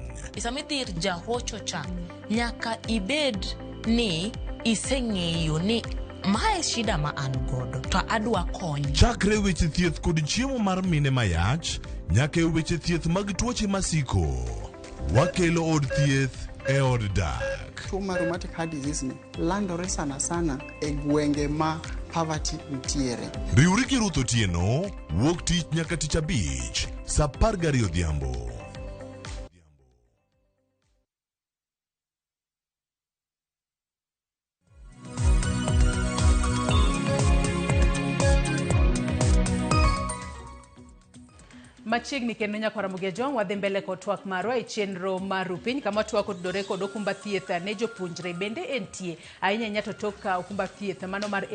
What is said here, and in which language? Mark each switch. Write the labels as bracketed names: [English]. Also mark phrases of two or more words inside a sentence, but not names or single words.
[Luo (Kenya and Tanzania)] Isami dhir jahocho cha, nyaka ibed ni iseng'eyo ni mae shida ma an godo to adwa kony. Chakre weche thieth kod chiemo mar mine mayach, nyaka weche thieth mag tuoche masiko. Wakelo od thieth e od dak. Tuo mar [English] rheumatic heart disease [Luo (Kenya and Tanzania)] ni landore sana e gwenge ma poverty ntiere. Riwri gi Ruth Otieno, wuok tich nyaka tich abich, saa 12 odhiambo. Machiegni kendo nyakwara Mugia wadhi mbele kod twak marwa e chenro mar Rupiny kama twak otudore kod okumba thieth ne jopuonjre bende entie ahinya to tok okumba thieth mano mar